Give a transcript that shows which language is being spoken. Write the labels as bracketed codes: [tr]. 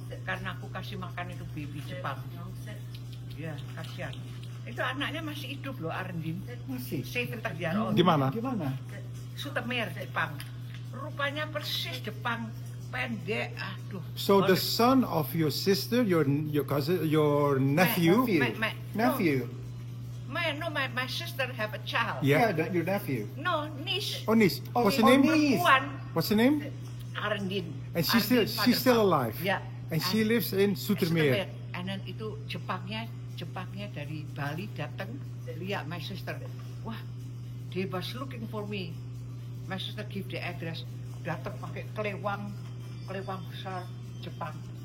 [id] Karena aku kasih makan itu baby Jepang. Ya, kasihan. Itu anaknya masih hidup loh, Arendin. Masih. [en] 70 years old. [id] Di mana? Gimana? Sutemer, Jepang. Rupanya persis Jepang, pendek. Aduh. [en] So the son of your sister, your cousin, your nephew. Nephew. My sister have a child. Yeah. Your nephew. No, niece. Onis. What's the Oh, name? niece. [id] Perempuan, [en] What's the name? Arendin. And she's still alive. Yeah. And she lives in Sutermeer. And then [id] itu Jepangnya dari Bali datang lihat [en] my sister. Wah, they was looking for me. My sister give the address. [id] Datang pakai kelewang besar Jepang.